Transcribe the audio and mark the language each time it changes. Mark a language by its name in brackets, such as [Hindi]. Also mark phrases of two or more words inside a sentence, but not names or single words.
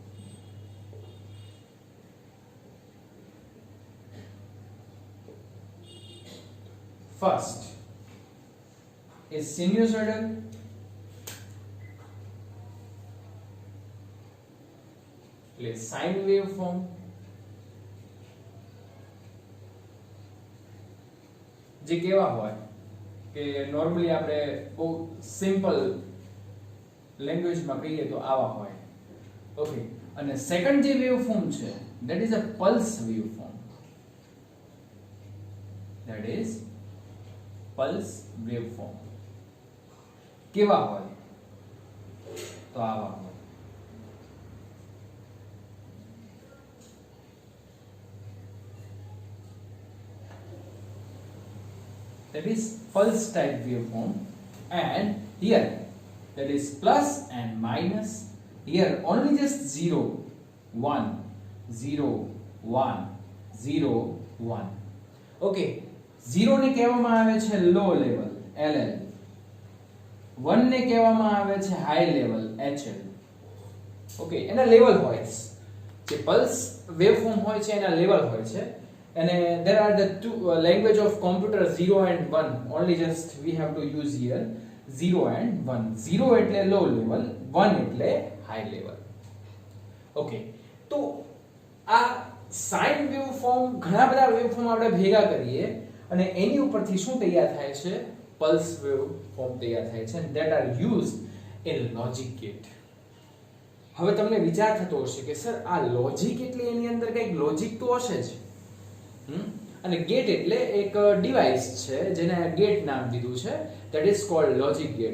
[English] First is sinusoidal, એટલે sine waveform. [Gujarati] જે કેવા હોય કે નોર્મલી આપણે બહુ સિમ્પલ લેંગ્વેજમાં કહીએ તો આવા હોય. ઓકે, અને સેકન્ડ જે વેવફોર્મ છે [English] that is a pulse waveform. That is pulse waveform. [Gujarati] કેવા હોય તો આવા હોય. [English] That is pulse type waveform, and here that is plus and minus, here only just 0 1 0 1 0 1. [Gujarati] okay, 0 ને કહેવામાં આવે છે [English] low level [Gujarati] LL, 1 ને કહેવામાં આવે છે [English] high level [Gujarati] HL. ઓકે, એના લેવલ હોય જે [English] pulse waveform [Gujarati] હોય છે એના લેવલ હોય છે. [English] અને there are the two language of computer 0 and 1, only just we have to use here 0 and 1. [Gujarati] 0 એટલે [English] low level, [Gujarati] 1 એટલે [English] high level. [Gujarati] ઓકે, તો આ [English] sine waveform, [Gujarati] ઘણા બધા વેવફોર્મ આપણે ભેગા કરીએ અને એની ઉપરથી શું તૈયાર થાય છે, [English] pulse waveform [Gujarati] તૈયાર થાય છે, [English] and that are used in logic gate. [Gujarati] હવે તમને વિચાર થતો હશે કે સર આ લોજિક એટલે એની અંદર કંઈક લોજિક તો હશે જ, અને ગેટ એટલે એક ડિવાઇસ છે જેને ગેટ નામ દીધું છે, [English] that is called logic gate.